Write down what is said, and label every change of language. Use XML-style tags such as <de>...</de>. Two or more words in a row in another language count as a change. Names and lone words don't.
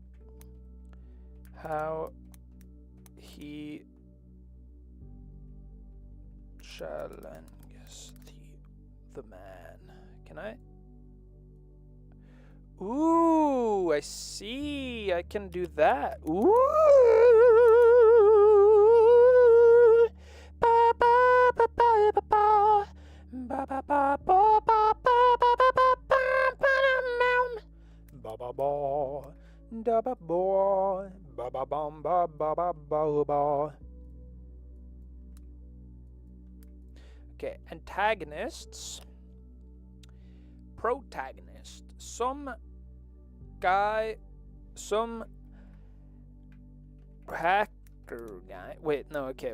<en>How he challenges the man. Can I? Ooh, I see. I can do that. Ooh. Ba ba ba ba ba ba. Ba ba ba ba ba ba ba ba ba ba ba ba da ba boy ba ba bum ba ba ba ba ba. Okay, antagonists, protagonist, some guy, some hacker guy. Wait, no, okay.</en>